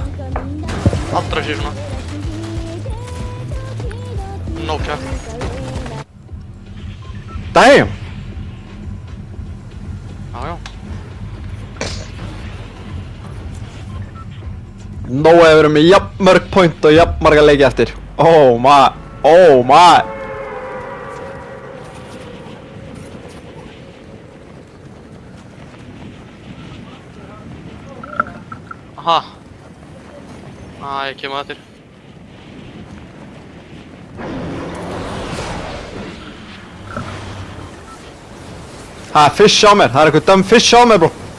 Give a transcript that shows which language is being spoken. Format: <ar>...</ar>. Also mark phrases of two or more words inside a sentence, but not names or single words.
<is>Aldrei sé svona.</is> <en>No cap. Damn!</en> <is>Já, já. Nóa hefur verið með jafn mörg point og jafn marga leiki eftir.</is> <en>Oh my, oh my. Aha.</en> <is>Ég kem að þér. Það er fish á mér, það er eitthvað</is> <en>dumb fish</en> <is>á mér, bro.</is>